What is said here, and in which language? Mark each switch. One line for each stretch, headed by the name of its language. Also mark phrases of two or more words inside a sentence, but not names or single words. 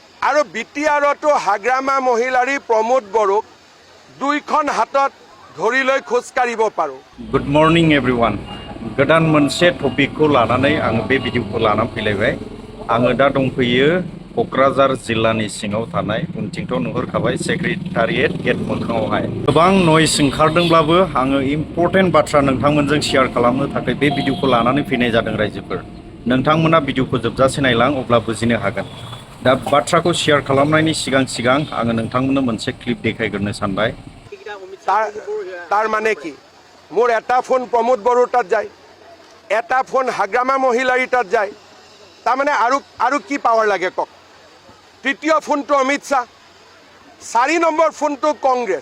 Assamese: আৰু বিটিআৰতো হাগ্ৰামা মহিলাৰী প্ৰমোদ বড়োক দুইখন হাতত ধৰি লৈ খোজ কাঢ়িব পাৰোঁ।
English: Good morning everyone.
Bodo: गोदान मोनसे टपिकखौ लानानै आं बे भिडिअखौ लानानै फैलायबाय। आङो दा दंफैयो क'क्राझार जिल्लानि सिङाव थानाय उनथिंथ' नुहुरखाबाय
English: secretariat gate
Bodo: मोखाङावहाय। गोबां नयस ओंखारदोंब्लाबो आङो इम्पर्टेन्ट बाथ्रा नोंथांमोनजों शेयार खालामनो थाखाय बे भिडिअखौ लानानै फैनाय जादों रायजोफोर। नोंथांमोना भिडिअखौ जोबजासे नायलां अब्ला बुजिनो हागोन। दा बाथ्राखौ शेयार खालामनायनि सिगां आङो नोंथांमोननो मोनसे क्लिप देखायग्रोनो सानबाय।
Assamese: তাৰ মানে কি মোৰ এটা ফোন প্ৰমোদ বড়োৰ তাত যায়, এটা ফোন হাগ্ৰামা মহিলাৰীৰ তাত যায়, তাৰমানে আৰু কি পাৱাৰ লাগে কওক। তৃতীয় ফোনটো অমিত শ্বাহ, 4 নম্বৰ ফোনটো কংগ্ৰেছ।